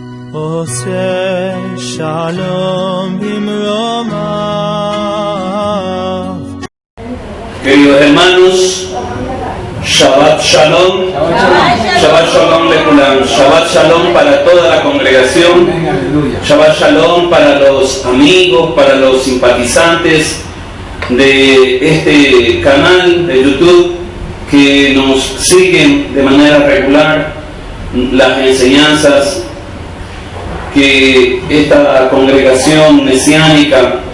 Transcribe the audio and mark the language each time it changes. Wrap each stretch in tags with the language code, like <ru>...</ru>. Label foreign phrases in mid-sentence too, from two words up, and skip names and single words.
<he>עושה שלום במרומיו.</he> <es>Queridos hermanos,</es> <he>שבת שלום, שבת שלום לכולם, שבת שלום</he> <es>para toda la congregación,</es> <he>שבת שלום</he> <es>para los amigos, para los simpatizantes de este canal de YouTube que nos siguen de manera regular las enseñanzas que esta congregación mesiánica</es>